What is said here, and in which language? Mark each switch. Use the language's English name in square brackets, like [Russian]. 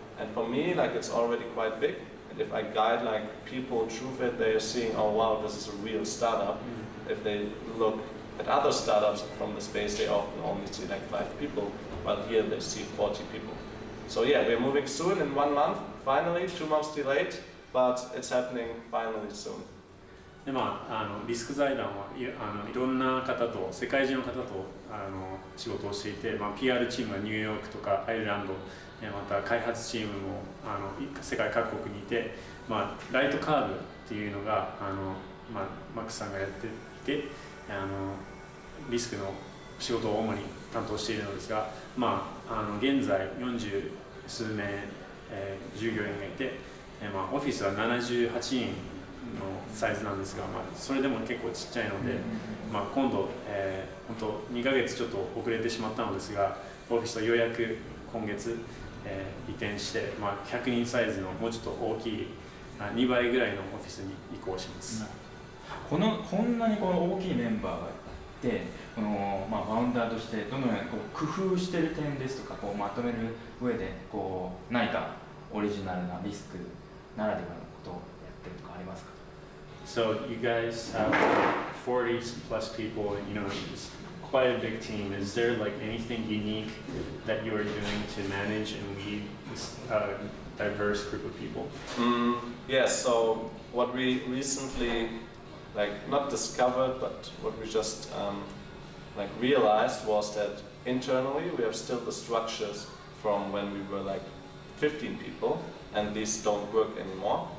[English] And for me, like, it's already quite big. And if I guide like people through it, they are seeing, oh wow, this is a real startup. If they look at other startups from the space, they often only see like 5 people, while here they see 40 people. So yeah, we're moving soon in 1 month, finally, 2 months delayed, but it's happening finally soon. [Japanese] でリスク財団はいろんな方と世界中の方と仕事をしていて、PR チームはニューヨークとかアイルランド、また開発チームも世界各国にいて、ライトカーブっていうのがマックスさんがやっていてリスクの仕事を主に担当しているのですが、現在40数名、従業員がいて、オフィスは78人のサイズなんですが、それでも結構ちっちゃいので、今度、本当2ヶ月ちょっと遅れてしまったのですが、オフィスはようやく今月、移転して、100人サイズのもうちょっと大きい2倍ぐらいのオフィスに移行します。こんなに大きいメンバーがいて、ファウンダーとしてどのように工夫している点ですとかまとめる上で何かオリジナルなリスクならではのことをやってるとかありますか？ [English] So you guys have 40 plus people, it's quite a big team. Is there like anything unique that you are doing to manage and lead this diverse group of people? Yes, so what we recently not discovered, but what we just realized was that internally we have still the structures from when we were 15 people, and these don't work anymore.